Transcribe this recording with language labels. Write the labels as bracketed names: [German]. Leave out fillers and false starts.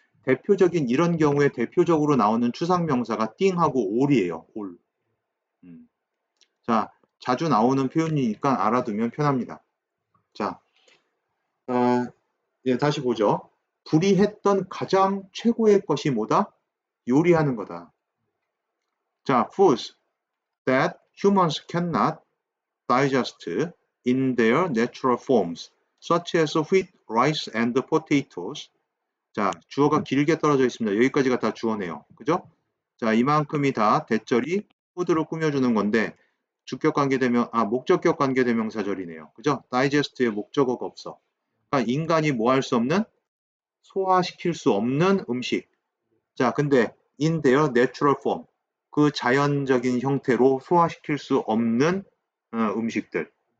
[Korean] 대표적인 이런 경우에 대표적으로 나오는 추상명사가 띵하고 올이에요. 올. 자, 자주 나오는 표현이니까 알아두면 편합니다. 자, 다시 보죠. 불이 했던 가장 최고의 것이 뭐다? 요리하는 거다. [English] 자, foods that humans cannot digest in their natural forms, such as wheat, rice, and potatoes. [Korean] 자, 주어가 길게 떨어져 있습니다. 여기까지가 다 주어네요. 그죠? 자, 이만큼이 다 대절이 푸드로 꾸며주는 건데, 주격 관계대명, 목적격 관계대명사절이네요. 그죠? digest에 목적어가 없어. 그러니까 인간이 뭐 할 수 없는? 소화시킬 수 없는 음식. 자, 근데 in their natural form, 그 자연적인 형태로 소화시킬 수 없는 음식들.